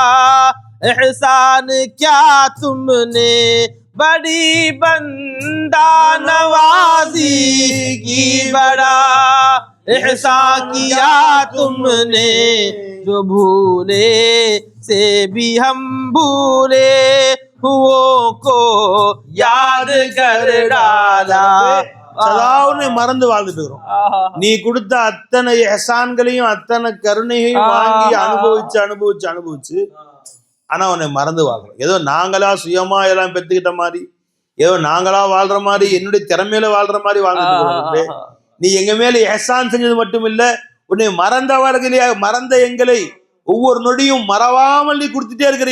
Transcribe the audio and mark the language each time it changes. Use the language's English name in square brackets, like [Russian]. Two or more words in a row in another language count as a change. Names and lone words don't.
[Urdu] احسان کیا تم نے، بڑی بندہ نوازی کی بڑا احسان کیا تم نے، جو بھولے سے بھی ہم بھولے ہوؤں کو یاد کر ڈالا. [Tamil] சதாவுன்னு மறந்து வாழ்ந்துட்டு இருக்கிறோம். நீ கொடுத்த அத்தனை எஹசான்களையும் அத்தனை கருணையையும் வாங்கி அனுபவிச்சு ஆனா உன்னை மறந்து வாழ்றோம். ஏதோ நாங்களா சுயமா எல்லாம் பெத்துக்கிட்ட மாதிரி, ஏதோ நாங்களா வாழ்ற மாதிரி, என்னுடைய திறமையில வாழ்ற மாதிரி வாழ்ந்துட்டு, நீ எங்க மேல எஹசான் செஞ்சது மட்டும் இல்ல, உன்னை மறந்தவர்களே மறந்த எங்களை ஒவ்வொரு நொடியும் மறவாமல் நீ கொடுத்துட்டே இருக்கிறிய.